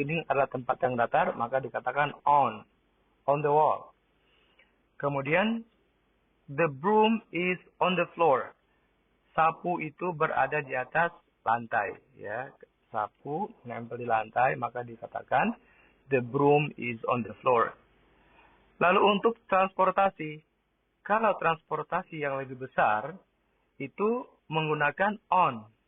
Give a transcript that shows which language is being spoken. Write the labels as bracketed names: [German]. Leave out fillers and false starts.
[Indonesian] Dinding adalah tempat yang datar, maka dikatakan [English] on the wall. [Indonesian] Kemudian [English] the broom is on the floor. [Indonesian] Sapu itu berada di atas lantai, ya. Sapu menempel di lantai, maka dikatakan [English] the broom is on the floor. [Indonesian] Lalu untuk transportasi, kalau transportasi yang lebih besar itu menggunakan on.